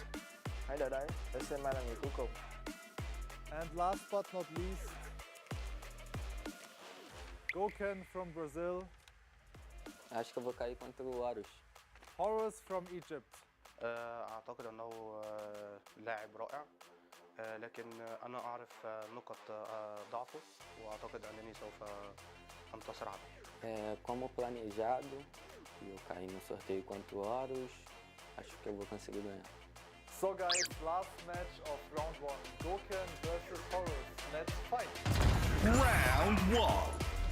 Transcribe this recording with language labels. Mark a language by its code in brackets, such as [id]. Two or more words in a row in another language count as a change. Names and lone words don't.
[vi] Hãy đợi đấy, để xem ai là người cuối cùng. [en] And last but not least, Goken from Brazil, [pt] Acho que eu vou cair contra o Horus. [en] Horus from Egypt. [ar] أعتقد أنه لاعب رائع، لكن أنا أعرف نقط ضعفه وأعتقد أنني سوف أنتصر عليه. [pt] Como planejado, eu caí no sorteio contra o Horus, acho que eu vou conseguir ganhar. [en] So guys, last match of round 1, Goken versus Horus. Let's fight! Round 1.